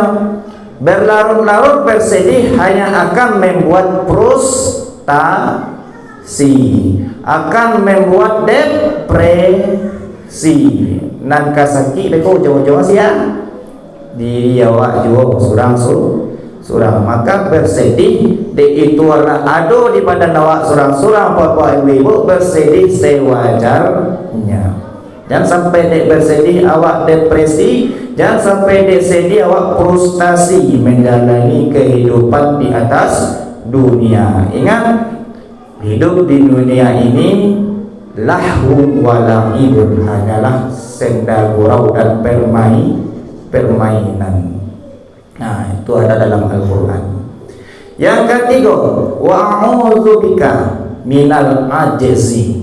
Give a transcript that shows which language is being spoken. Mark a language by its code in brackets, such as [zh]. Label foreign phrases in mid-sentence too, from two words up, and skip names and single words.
[id] Berlarut-larut bersedih hanya akan membuat frustasi, akan membuat depresi. [min] Nan kasaki deko jauh-jauh sia. Diri awak juga surang. [id] Maka bersedih itu adalah [min] ado di badan awak surang-surang [id] bapak ibu bersedih sewajarnya. Jangan sampai dek bersedih awak depresi, jangan sampai dek sedih awak frustasi menjalani kehidupan di atas dunia. Ingat, hidup di dunia ini [ar] لهو ولعب, [id] hanyalah senda gurau dan permainan. Nah, itu ada dalam Al-Quran. Yang ketiga, [ar] وأعوذ بك من العجز.